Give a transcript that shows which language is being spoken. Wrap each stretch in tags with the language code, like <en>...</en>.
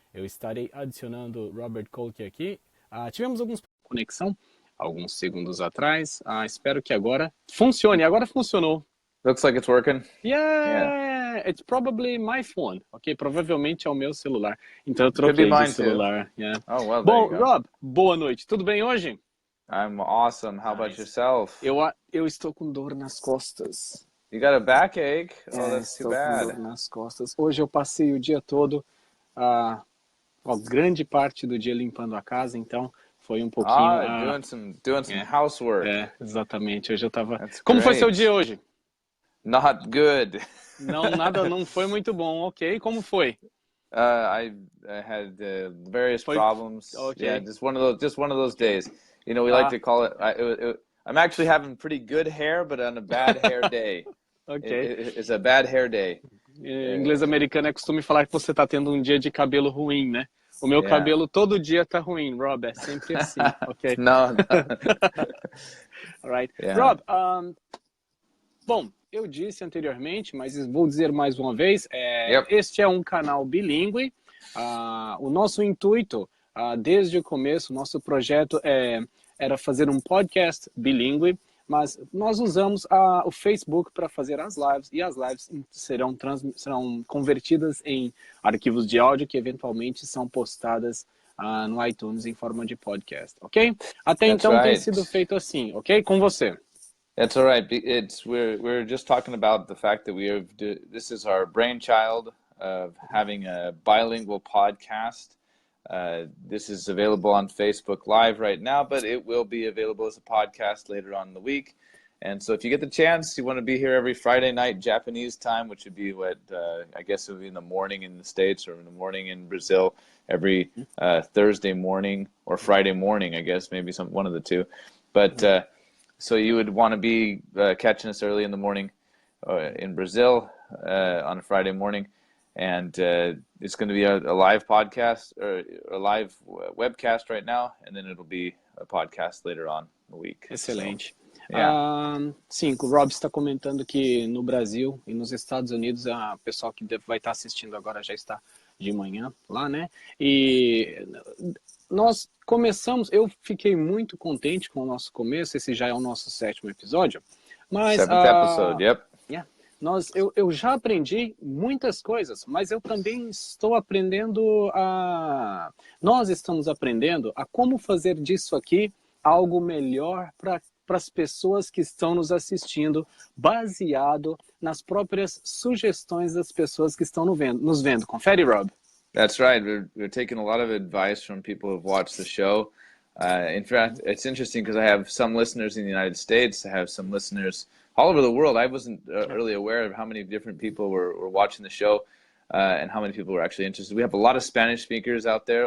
<pt>Eu estarei adicionando Robert Kolke aqui. Tivemos alguns conexão alguns segundos atrás. Espero que agora funcione. Agora funcionou.</pt> <en>Looks like it's working. Yeah, it's probably my phone.</en> <pt>Ok, provavelmente é o meu celular. Então eu troquei de celular.</pt> <en>Yeah. Oh, well,</en> <pt>Bom, Rob, boa noite. Tudo bem hoje?</pt> <en>I'm awesome. How about yourself?</en> <pt>Eu estou com dor nas costas.</pt> <en>You got a backache? Oh, that's too bad.</en> <pt>Estou com dor nas costas. Hoje eu passei o dia todo, grande parte do dia limpando a casa, então foi um pouquinho...</pt> <en>doing some housework.</en> <pt>Exatamente. Hoje eu tava... Como foi seu dia hoje?</pt> <en>Not good.</en> <pt>Não foi muito bom. Ok, como foi?</pt> <en>I had various problems. Okay. Yeah, just one of those days. You know, we like to call it. I'm actually having pretty good hair, but on a bad hair day. Okay. It's a bad hair day.</en> <pt>Em inglês americano é costume falar que você está tendo um dia de cabelo ruim, né? O meu cabelo todo dia tá ruim, Rob. É sempre assim, ok?</pt> <en>No. All right. Yeah.</en> <pt>Rob, bom, eu disse anteriormente, mas vou dizer mais uma vez, este é um canal bilíngue. O nosso intuito, desde o começo, nosso projeto era fazer um podcast bilíngue, mas nós usamos o Facebook para fazer as lives, e as lives serão convertidas em arquivos de áudio que eventualmente são postadas no iTunes em forma de podcast, ok? Até então tem sido feito assim, ok? Com você.</pt> <en>That's all right. We're just talking about the fact that this is our brainchild of having a bilingual podcast. This is available on Facebook Live right now, but it will be available as a podcast later on in the week. And so if you get the chance, you want to be here every Friday night Japanese time, which would be I guess it would be in the morning in the States or in the morning in Brazil, every Thursday morning or Friday morning, I guess, maybe one of the two. But so you would want to be catching us early in the morning in Brazil on a Friday morning. And it's going to be a live podcast or a live webcast right now, and then it'll be a podcast later on in the week.</en> <pt>Excelente.</pt> <en>So,</en> <pt>sim, o Rob está comentando que no Brasil e nos Estados Unidos, o pessoal que vai estar assistindo agora já está de manhã lá, né? E nós começamos, eu fiquei muito contente com o nosso começo, esse já é o nosso 7º episódio. Mas,</pt> <en>7th episode, yep. Yeah.</en> <pt>Eu já aprendi muitas coisas, mas eu também estou aprendendo nós estamos aprendendo a como fazer disso aqui algo melhor para as pessoas que estão nos assistindo, baseado nas próprias sugestões das pessoas que estão nos vendo. Confere, Rob?</pt> <en>That's right. We're taking a lot of advice from people who've watched the show. In fact, it's interesting because I have some listeners in the United States. I have some listeners all over the world. I wasn't really aware of how many different people were watching the show and how many people were actually interested. We have a lot of Spanish speakers out there.</en>